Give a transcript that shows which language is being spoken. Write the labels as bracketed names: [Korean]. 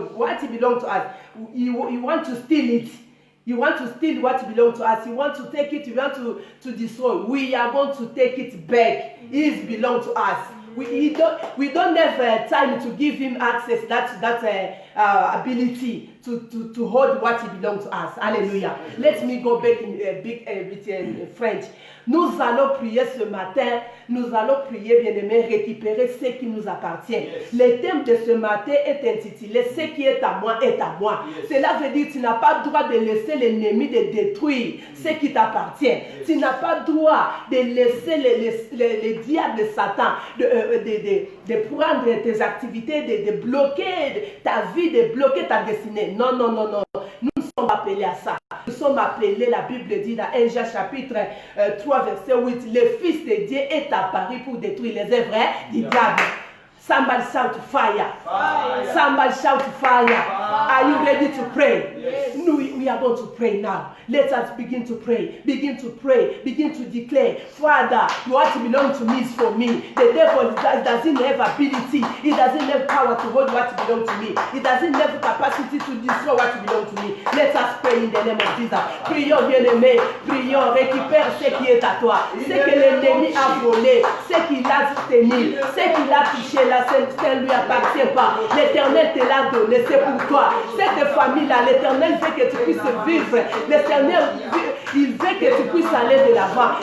[English] What belongs to us. He want to steal it. You want to steal what belongs to us. You want to take it. You want to destroy. We are going to take it back. It belongs to us. We don't have time to give him access, that ability to hold what belongs to us. Hallelujah. Let me go back in in French. [French] Nous allons prier ce matin. Nous allons prier, bien-aimés, récupérer ce qui nous appartient. Le thème de ce matin est intitulé « Ce qui est à moi est à moi ». Cela veut dire que tu n'as pas le droit de laisser l'ennemi de détruire ce qui t'appartient. Tu n'as pas le droit de laisser le diable, Satan, de prendre tes activités, de bloquer ta vie, de bloquer ta destinée. Non, non, non, non. Nous sommes appelés à ça. Nous sommes appelés, la Bible dit dans 1 Jean chapitre 3 verset 8, le Fils de Dieu est apparu pour détruire les œuvres du diable. [English] Somebody shout fire. Fire. Somebody shout fire. Are you ready to pray? Yes. No, we are going to pray now. Let us begin to pray. Begin to pray. Begin to declare, Father, what belongs to me is for me. The devil doesn't have ability. He doesn't have power to hold what belongs to me. He doesn't have capacity to destroy what belongs to me. Let us pray in the name of Jesus. [French] Prions, bien-aimés. Prions. Récupère ce qui est à toi. Ce que l'ennemi a volé. Ce qu'il a tenu. Ce qu'il a touché là. Ça ne lui appartient pas. L'Éternel te l'a donné, c'est pour toi. Cette famille-là, l'Éternel veut que tu puisses vivre. L'Éternel, il veut que tu puisses aller de l'avant.